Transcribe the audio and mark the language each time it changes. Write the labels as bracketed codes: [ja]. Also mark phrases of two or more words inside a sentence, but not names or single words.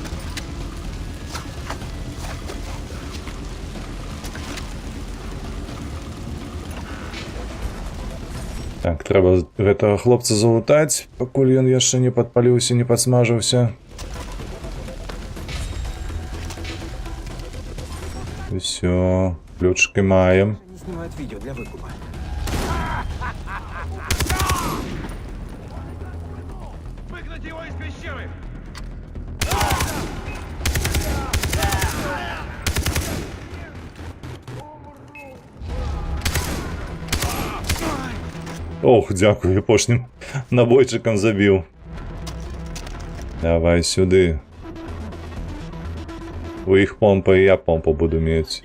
[be] Так, трэба гэтага хлопца залутаць, пакуль ён яшчэ не падпаліўся, не падсмажыўся. Усё, ключики маем. [ru] Они снимают видео для выкупа. Выгнать его из пещеры! Ох, [be] дзякую, апошнім набойчыкам забіў. Давай сюды. У іх помпа, і я помпу буду мець.